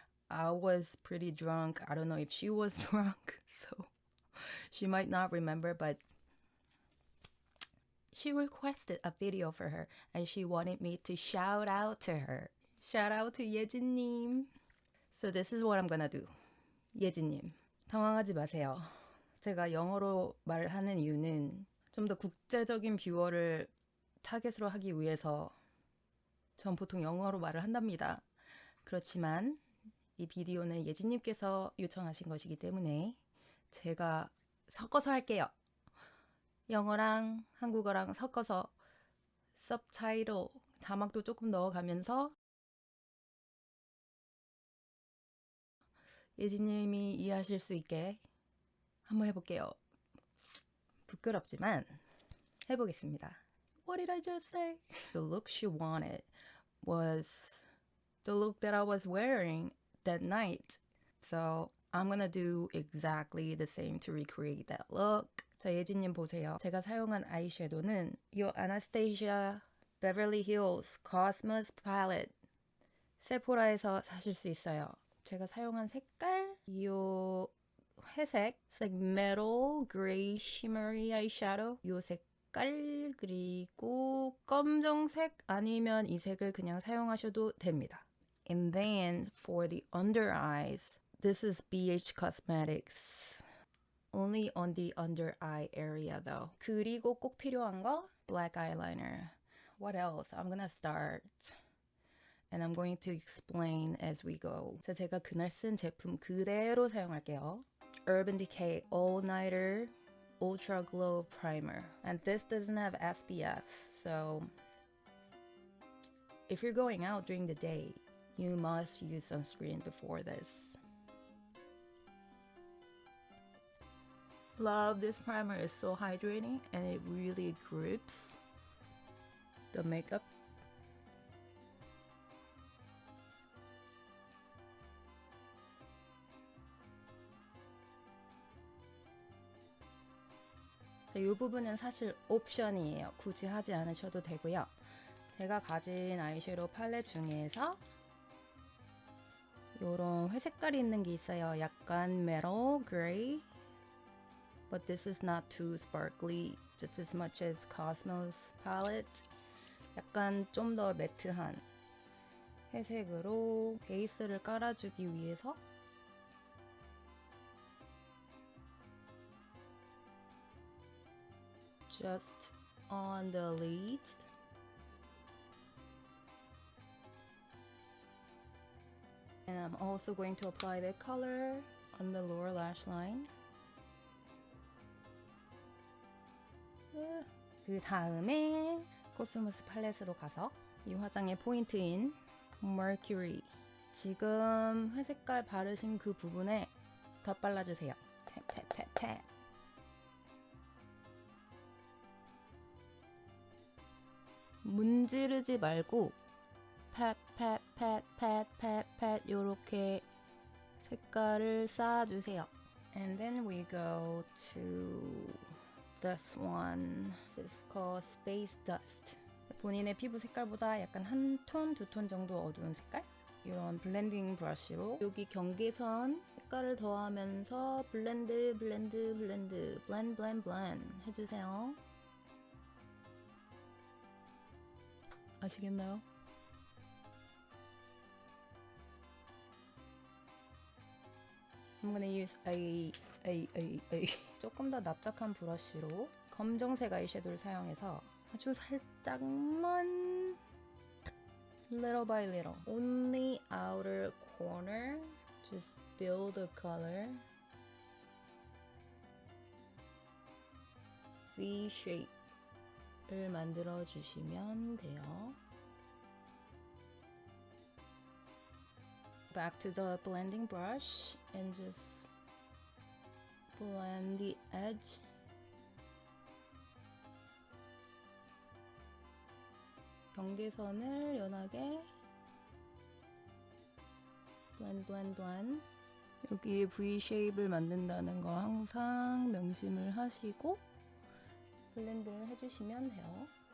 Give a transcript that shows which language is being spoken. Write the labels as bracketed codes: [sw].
[en] I was pretty drunk. I don't know if she was drunk, so she might not remember, but she requested a video for her and she wanted me to shout out to her. Shout out to [ko] 예진님. [en] So this is what I'm gonna do. [ko] 예진님, 당황하지 마세요. 제가 영어로 말을 하는 이유는 좀 더 국제적인 뷰어를 타겟으로 하기 위해서 전 보통 영어로 말을 한답니다. 그렇지만 이 비디오는 예진님께서 요청하신 것이기 때문에 제가 섞어서 할게요. 영어랑 한국어랑 섞어서 서브타이틀, 자막도 조금 넣어가면서 예진님이 이해하실 수 있게 한번 해볼게요. 부끄럽지만 해보겠습니다. [en] What did I just say? The look she wanted was the look that I was wearing that night. So I'm gonna do exactly the same to recreate that look. [ko] 자, 예진님 보세요. 제가 사용한 아이섀도는 이 Anastasia Beverly Hills Cosmos Palette 세포라에서 사실 수 있어요. 제가 사용한 색깔 이 회색, [en] it's like metal gray shimmery eyeshadow [ko] 이 색깔 그리고 검정색 아니면 이 색을 그냥 사용하셔도 됩니다. [en] And then for the under eyes, this is BH Cosmetics. Only on the under eye area though. [ko] 그리고 꼭 필요한 거 [en] black eyeliner. What else? I'm gonna start. And I'm going to explain as we go. [ko] 자, 제가 그날 쓴 제품 그대로 사용할게요. [en] Urban Decay All Nighter Ultra Glow Primer. And this doesn't have SPF, so if you're going out during the day, you must use sunscreen before this. Love this primer. It's so hydrating and it really grips the makeup. [ko] 자, 이 부분은 사실 옵션이에요. 굳이 하지 않으셔도 되고요. 제가 가진 아이섀도우 팔레트 중에서 이런 회색깔이 있는 게 있어요. 약간 metal gray. But this is not too sparkly, just as much as Cosmos palette. 약간 좀 더 매트한 회색으로 베이스를 깔아주기 위해서 [en] just on the lids. And I'm also going to apply the color on the lower lash line. [ko] 그 다음에 코스모스 팔레트로 가서 이 화장의 포인트인 Mercury. 지금 회색깔 바르신 그 부분에 더 발라주세요. 탭, 탭, 탭, 탭. 문지르지 말고 팻, 팻, 팻, 팻, 팻, 팻 요렇게 색깔을 쌓아주세요. [en] And then we go to this one. This is called Space Dust. [ko] 본인의 피부 색깔보다 약간 한 톤, 두 톤 정도 어두운 색깔? 이런 블렌딩 브러쉬로 여기 경계선 색깔을 더하면서 블렌드, 블렌드, 블렌드, 블렌드, 블렌드, 블렌드 해주세요. 아시겠나요? [en] I'm gonna use a [ko] 조금 더 납작한 브러쉬로 검정색 아이섀도우를 사용해서 아주 살짝만 [en] little by little only outer corner just build the color [ko] V shape을 만들어 주시면 돼요. [en] Back to the blending brush and just blend the edge. [ko] 경계선을 연하게 blend. 여기에 V 쉐입을 만든다는 거 항상 명심을 하시고 블렌드를 해주시면 돼요.